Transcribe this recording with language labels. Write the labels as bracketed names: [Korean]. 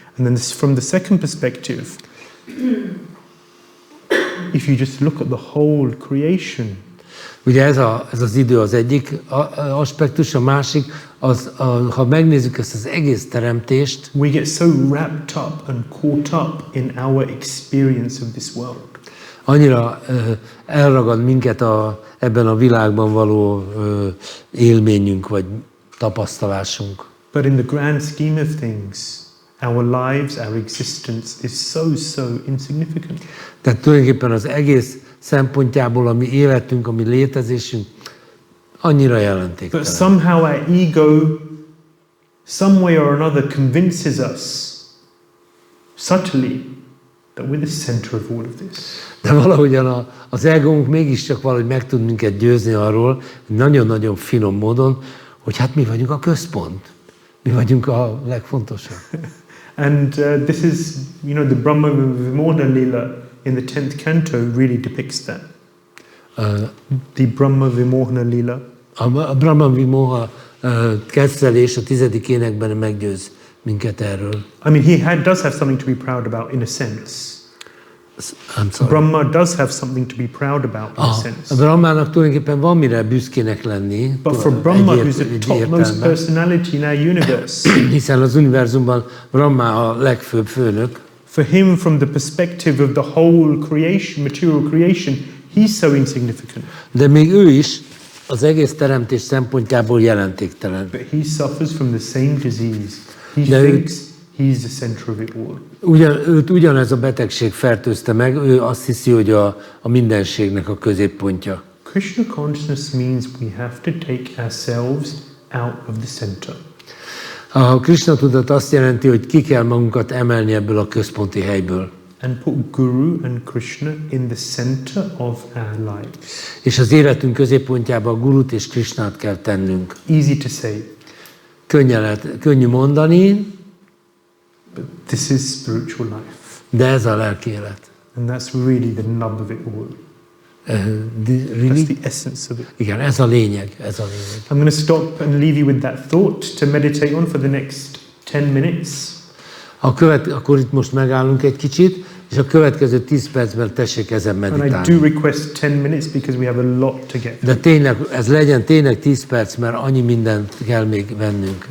[English] And then from the second perspective, if you just look at the whole creation, [Hungarian] Ugye ez az idő az egyik aspektus, a másik, ha megnézzük ezt az egész teremtést, [English] we get so wrapped up and caught up in our experience of this world. [Hungarian] Annyira elragad minket ebben a világban való élményünk, vagy tapasztalásunk. [English] But in the grand scheme of things, our lives, our existence is so insignificant. [Hungarian] Tehát tulajdonképpen az egész szempontjából a mi életünk, a mi létezésünk annyira jelentéktelen. [English] But somehow our ego, some way or another, convinces us subtly that we're the center of all of this. [Hungarian] De valahogyan az egónk mégiscsak valahogy meg tud minket győzni arról, nagyon-nagyon finom módon, hogy hát mi vagyunk a központ. Mi vagyunk a legfontosabb. [English] And this is, you know, the Brahma-Vimohana-lila in the 10th canto really depicts that. The Brahma-Vimohana-lila. [Hungarian] A Brahma-Vimoha kezdelés a 10. énekben meggyőz minket erről. [English] I mean, he does have something to be proud about in a sense. I'm sorry. Brahma does have something to be proud about in a sense. [Hungarian] A Brahmának tulajdonképpen van mire büszkének lenni. [English] But for Brahma, who's the topmost personality in our universe, [Hungarian] hiszen az univerzumban Brahma a legfőbb főnök. [English] For him, from the perspective of the whole creation, material creation, he's so insignificant. [Hungarian] De még ő is az egész teremtés szempontjából jelentéktelen. [English] But he suffers from the same disease. He thinks he's the center of it all. [Hungarian] Őt ugyanez a betegség fertőzte meg, ő azt hiszi, hogy a mindenségnek a középpontja. [English] Krishna consciousness means we have to take ourselves out of the center. [Hungarian] A Krishna tudat azt jelenti, hogy ki kell magunkat emelni ebből a központi helyből. [English] And put Guru and Krishna in the center of our lives. [Hungarian] És az életünk középpontjába a Gurut és Krishnát kell tennünk. [English] Easy to say. [Hungarian] Könnyű mondani, [English] but this is spiritual life. [Hungarian] De ez a lelki élet. [English] And that's really the nub of it all. Really? That's the essence of it. [Hungarian] Igen, ez a lényeg, ez a lényeg. [English] I'm going to stop and leave you with that thought to meditate on for the next 10 minutes. [Hungarian] Akkor itt most megállunk egy kicsit, és a következő 10 percben tessék ezen meditálni. [English] And I do request 10 minutes because we have a lot to get. [Hungarian] De tényleg, ez legyen tényleg 10 perc, mert annyi mindent kell még vennünk.